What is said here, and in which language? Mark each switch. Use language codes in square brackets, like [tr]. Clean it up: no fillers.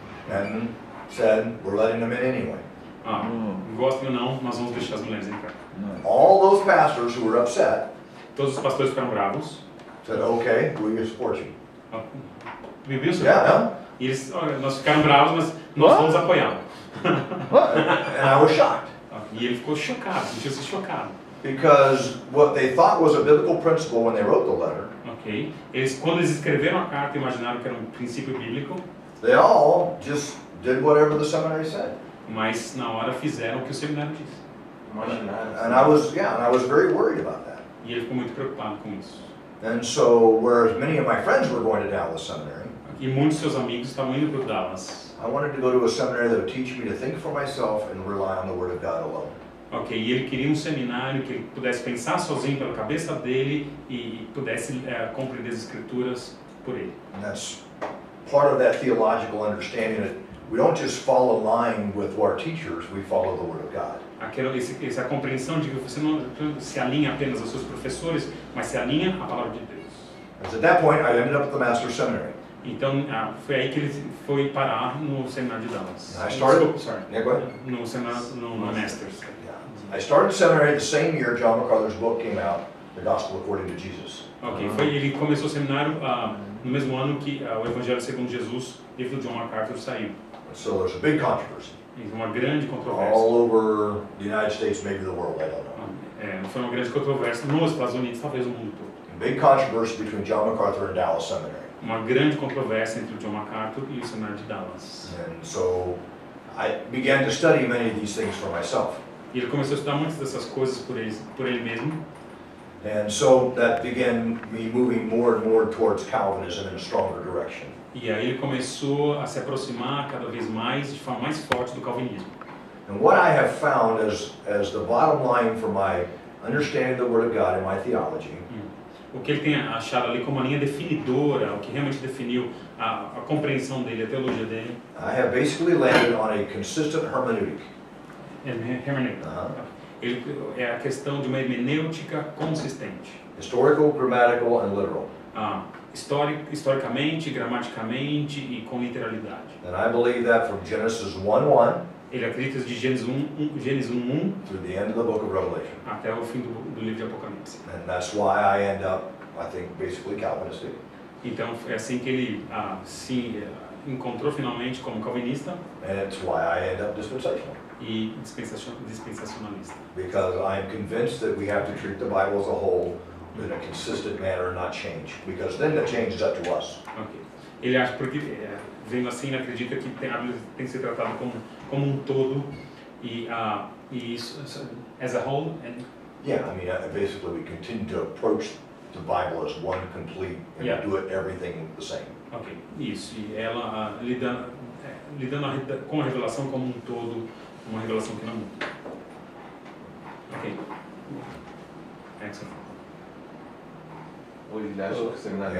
[en] And said, we're letting them in anyway. [pt] Gostem ou não, nós vamos deixar as mulheres entrar. [en] All those pastors who were upset [pt] Todos os pastores ficaram bravos. [en] said, okay, we support you. [pt] Viu, senhor? [en] Yeah, [pt] E eles, olha, nós ficaram bravos, mas nós vamos apoiá-lo. [en] and I was shocked. [pt] E ele ficou chocado, sentiu-se chocado. [en] Because what they thought was a biblical principle when they wrote the letter, Ok? [pt] Quando eles escreveram a carta, imaginaram que era um princípio bíblico, [en] they all just did whatever the seminary said. [pt] mas na hora fizeram o que o seminário disse. [en] And I was very worried about that. [pt] E ele ficou muito preocupado com isso. [en] And so, whereas many of my friends were going to Dallas Seminary, [pt] E muitos de seus amigos estavam indo para o Dallas. [en] I wanted to go to a seminary that would teach me to think for myself and rely on the Word of God alone. [pt] Ok, e ele queria um seminário que ele pudesse pensar sozinho pela cabeça dele e pudesse compreender as escrituras por ele. [en] And that's part of that theological understanding that we don't just fall in line with our teachers, we follow the Word of God. [pt] Essa compreensão de que você não se alinha apenas aos seus professores, mas se alinha à palavra de Deus. [en] As at that point, I ended up at the Master's Seminary. [pt] Então, foi aí que ele foi parar no seminário de Dallas. [en] I started. Sorry. Yeah, go ahead. [pt] No seminário, no Masters. [en] I started seminary the same year John MacArthur's book came out, The Gospel According to Jesus. [pt] Ok, ele começou o seminário no mesmo ano que o Evangelho segundo Jesus, livro de John MacArthur, saiu. [en] So there's a big controversy. [pt] Uma grande controvérsia. [en] All over the United States, maybe the world, I don't know. [pt] Foi uma grande controvérsia nos Estados Unidos, talvez no mundo todo. [en] A big controversy between John MacArthur and Dallas Seminary. [pt] Uma grande controvérsia entre o John MacArthur e o seminário de Dallas. [en] And so I began to study many of these things for myself. [pt] E ele começou a estudar muitas dessas coisas por ele mesmo. [en] And so that began me moving more and more towards Calvinism in a stronger direction. [pt] E aí ele começou a se aproximar cada vez mais, de forma mais forte, do calvinismo. [en] And what I have found as the bottom line for my understanding the Word of God and my theology. [pt] O que ele tem achado ali como a linha definidora, o que realmente definiu a compreensão dele, a teologia dele. [en] I have basically landed on a consistent hermeneutic. [pt] Hermenêutica. Ele é a questão de uma hermenêutica consistente. [en] Historical, grammatical, and literal. [pt] Historicamente, gramaticamente e com literalidade. [en] And I believe that from Genesis 1:1. [pt] Ele acredita de Gênesis 1:1 [en] through the end of the book of Revelation. [pt] Até o fim do livro de Apocalipse. [en] And that's why I end up, I think, basically Calvinistic. [pt] Então é assim que ele se encontrou finalmente como calvinista. [en] And it's why I end up dispensational. [pt] E dispensacionalista. [en] Because I am convinced that we have to treat the Bible as a whole in a consistent manner and not change. Because then the change is up to us. Okay. [pt] Ele acha porque vendo assim ele acredita que a Bíblia tem que ser tratada como um todo e isso [en] as a whole. Yeah, I mean, basically we continue to approach the Bible as one complete and do it everything the same. [pt] Ok, isso. E ela lidando com a revelação como um todo, uma revelação que não muda. [en] Ok. Excellent. [pt] Ele acha que o seminário